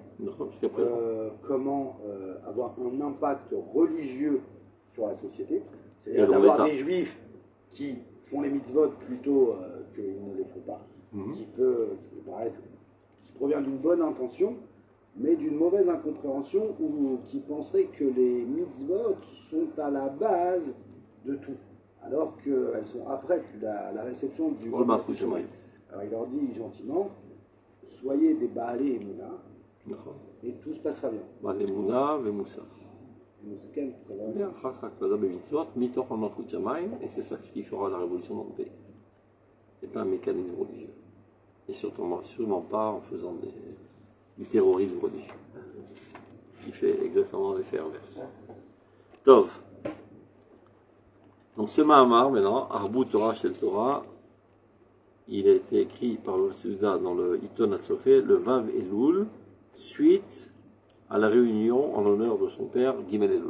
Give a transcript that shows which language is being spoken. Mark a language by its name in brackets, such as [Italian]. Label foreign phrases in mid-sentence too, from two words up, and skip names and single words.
[French] Comment avoir un impact religieux sur la société, c'est-à-dire d'avoir des juifs qui font les mitzvot plutôt qu'ils ne les font pas, qui provient d'une bonne intention, mais d'une mauvaise incompréhension ou qui penserait que les mitzvot sont à la base de tout. alors qu'elles sont après la réception du Pour le [Hebrew] מלכות שמים. [French] Alors il leur dit gentiment, soyez des [Hebrew] בעלי אמונה, [French] נכון. et tout se passera bien. [Hebrew] בעל אמונה ומוסר. [French] Et nous, כן, ça va. [Hebrew] ואחר כך הקפדה במצוות מתוך המלכות שמיים, [French] et c'est ça qui fera la révolution dans le pays. C'est pas un mécanisme religieux. Et sûrement pas en faisant du terrorisme religieux. Qui fait exactement l'effet inverse. Tov. Donc ce Mahamar, maintenant, [Hebrew] ארבו תורה של תורה, [French] il a été écrit par le Souda dans le Iton Hatzofé, le [Hebrew] ו' אלול, [French] suite à la réunion en l'honneur de son père, [Hebrew] ג' אלול.